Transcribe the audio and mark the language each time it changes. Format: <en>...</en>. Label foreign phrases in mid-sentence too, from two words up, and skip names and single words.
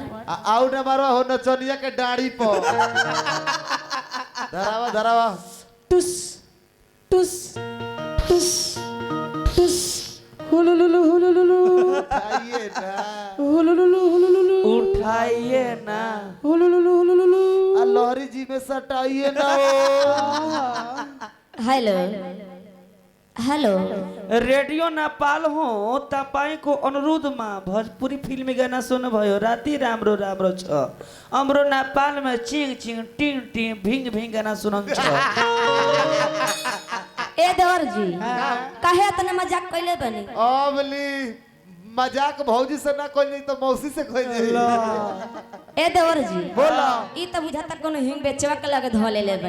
<bho>आउ नंबर हो नचनिया के डाड़ी पर धरावा धरावा टुस टुस टुस टुस हुलुलुलु हुलुलुलु उठाइए ना हुलुलुलु हुलुलुलु उठाइए ना हुलुलुलु हुलुलुलु लहरी जी में सटाइए ना</bho> <en>hello hello</en> <ne>रेडियो नेपाल हो तपाई को अनुरोध मा भोजपुरी फिल्मी गाना सुन भयो राति राम्रो राम्रो छ हाम्रो नेपाल में चिङ चिङ टिङ टिङ भिङ भिङ गाना सुनन छ</ne> <bho>ए देवर जी काहे इतना मजाक कइले बनी अबली मजाक भौजी से ना कोई नहीं तो मौसी से कोई नहीं ए देवर जी बोला ई त बुझाता कोनो हिंग बेचवा के लगे धो ले बनी</bho>